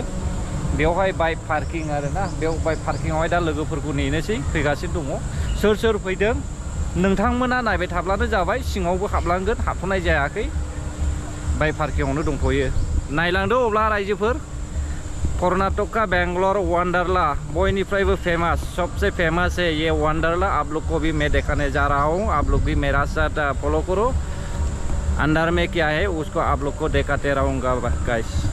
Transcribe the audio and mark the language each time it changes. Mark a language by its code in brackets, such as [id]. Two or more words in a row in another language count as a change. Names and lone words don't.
[brx] बेवहाय [en] bike parking [brx] आरोना, बेयाव बाइक पार्किंआवहाय दा लोगोफोरखौ नेनोसै फैगासिनो दङ। सोर सोर फैदों नोंथांमोना नायबाय थाब्लानो जाबाय। सिङावबो हाबलांगोन, हाबथ'नाय जायाखै, बाइक पार्किंआवनो दंथ'यो। नायलांदो अब्ला रायजोफोर। [hi] कर्नाटका बेंगलोर वंडरला [brx] बयनिफ्रायबो फेमस, [hi] सबसे फेमस है ये वंडरला। आप लोग को भी मैं दिखाने जा रहा हूँ, आप लोग भी मेरा साथ फॉलो करो। अंदर में क्या है उसको आप लोग को दिखाते रहूँगा गाइस।